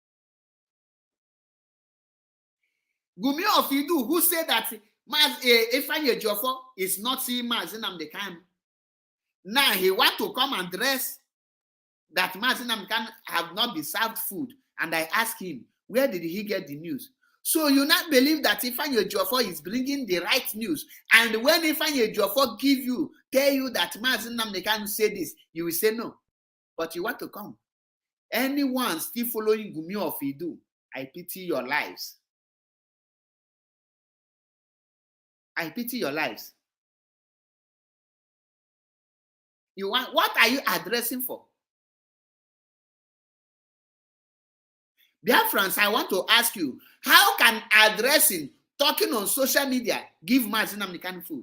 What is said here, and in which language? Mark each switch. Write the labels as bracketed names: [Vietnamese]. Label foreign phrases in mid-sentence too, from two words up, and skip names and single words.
[English] Gumi of Idu, who said that Ifeanyi Ejiofor is not seeing Mazi Nnamdi Kanu. Now he want to come and dress that Mazi Nnamdi Kanu have not been served food. And I ask him, where did he get the news? So you not believe that Ifeanyi Ejiofor is bringing the right news. And when Ifeanyi Ejiofor tell you that Mazi Nnamdi Kanu say this, you will say no. But you want to come. Anyone still following Gumi of Idu, I pity your lives. I pity your lives. What are you addressing for? Biafrans, I want to ask you, how can talking on social media, give Mazi Nnamdi Kanu food?